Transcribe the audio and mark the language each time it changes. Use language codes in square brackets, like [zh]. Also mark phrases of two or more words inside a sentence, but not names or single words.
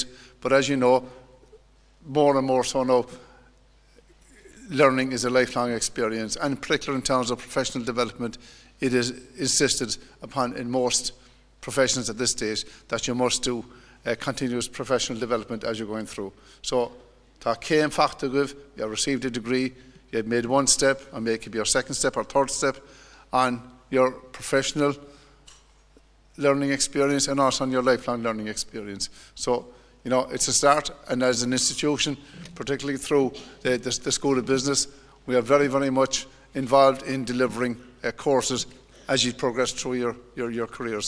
[en] But as you know, more and more so now, learning is a lifelong experience. And in particular in terms of professional development, it is insisted upon in most professions at this stage that you must do continuous professional development as you're going through. So, [ga] tá céim fachta guv, [en] you have received a degree, you have made one step, and maybe it could be your second step or third step on your professional learning experience and also on your lifelong learning experience. So, you know, it's a start, and as an institution, particularly through the School of Business, we are very, very much involved in delivering courses as you progress through your careers.